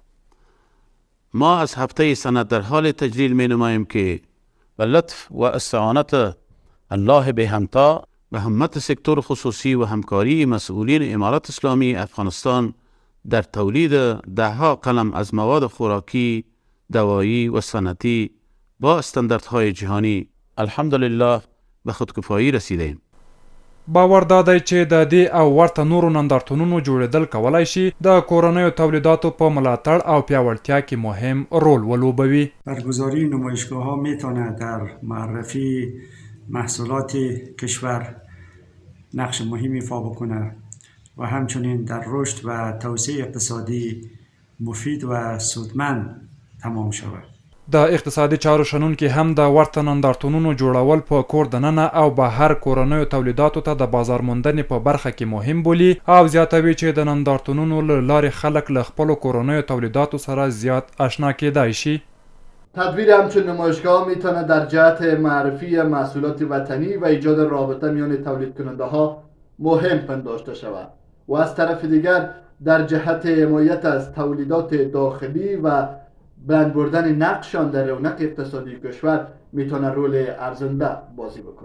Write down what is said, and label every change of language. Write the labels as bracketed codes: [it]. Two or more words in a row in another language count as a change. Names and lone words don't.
[fa] ما از هفته صنعت در حال تجلیل می نماییم که به لطف و استعانت الله به همتا و همت سکتور خصوصی و همکاری مسئولین امارت اسلامی افغانستان در تولید دهها قلم از مواد خوراکی، دوایی و صنعتی با استانداردهای جهانی الحمدلله به خودکفایی رسیدیم. [ps] باور دا دی چې د دې او ورته نورو نندارتونونو جوړېدل کولی شي د کورنیو تولیداتو په ملاتړ او پیاوړتیا کې مهم رول ولوبوي. [fa] برگزاری نمایشگاه‌ها میتونه در معرفی محصولات کشور نقش مهمی ایفا بکنه و همچنین در رشد و توسعه اقتصادی مفید و سودمند تمام شود. [ps] د اقتصادي چارو شنونکي هم د ورته نندارتونونو جوړول په کور دننه او بهر کورنیو تولیداتو ته د بازار موندنې په برخه کې مهم بولي او زیاتوي چې د نندارتونونو له لارې خلک له خپلو کورنیو تولیداتو سره زیات آشنا کیدای شي. [fa] تدویر همچون نمایشگاه میتونه در جهت معرفی محصولات وطنی و ایجاد رابطه میان تولید کننده ها مهم پنداشته شود و از طرف دیگر در جهت حمایت از تولیدات داخلی و بلند بردن نقشان در رونق اقتصادی کشور میتونه رول ارزنده بازی بکنه.